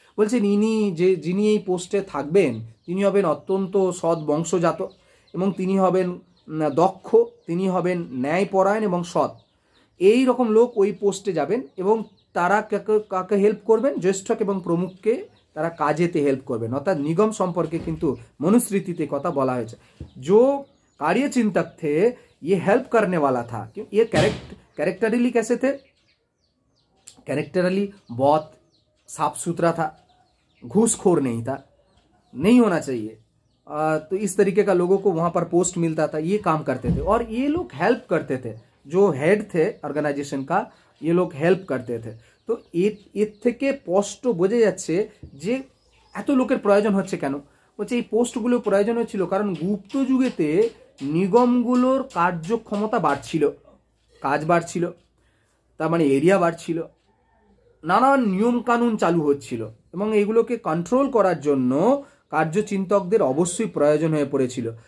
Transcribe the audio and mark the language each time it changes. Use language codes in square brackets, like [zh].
[bn] বলছেন যিনি এই পোস্টে থাকবেন তিনি হবেন অত্যন্ত সৎ বংশজাত এবং তিনি হবেন দক্ষ, তিনি হবেন ন্যায়পরায়ণ এবং সৎ। এই রকম লোক ওই পোস্টে যাবেন এবং তারা কাকে হেল্প করবেন? জ্যেষ্ঠক এবং প্রমুখকে তারা কাজেতে হেল্প করবেন। অর্থাৎ নিগম সম্পর্কে কিন্তু मनुस्मृति কথা বলা হয়েছে। [hi] जो कार्यचिंतक थे ये हेल्प करने वाला था। ये कैरेक्टरली कैसे थे? कैरेक्टरली बहुत साफ सुथरा था, घूसखोर नहीं था, नहीं होना चाहिए। तो इस तरीके का लोगों को वहाँ पर पोस्ट मिलता था, ये काम करते थे और ये लोग हेल्प करते थे। जो हेड थे ऑर्गेनाइजेशन का, ये लोग हेल्प करते थे। [bn] তো এর থেকে স্পষ্ট বোঝা যাচ্ছে যে এত লোকের প্রয়োজন হচ্ছে কেন। বলছে এই পোস্টগুলো প্রয়োজন হচ্ছিল কারণ গুপ্ত যুগেতে নিগমগুলোর কার্যক্ষমতা বাড়ছিল, কাজ বাড়ছিল, তার মানে এরিয়া বাড়ছিল, নানান নিয়ম কানুন চালু হচ্ছিল এবং এগুলোকে কন্ট্রোল করার জন্য কার্যচিন্তকদের অবশ্যই প্রয়োজন হয়ে পড়েছিল।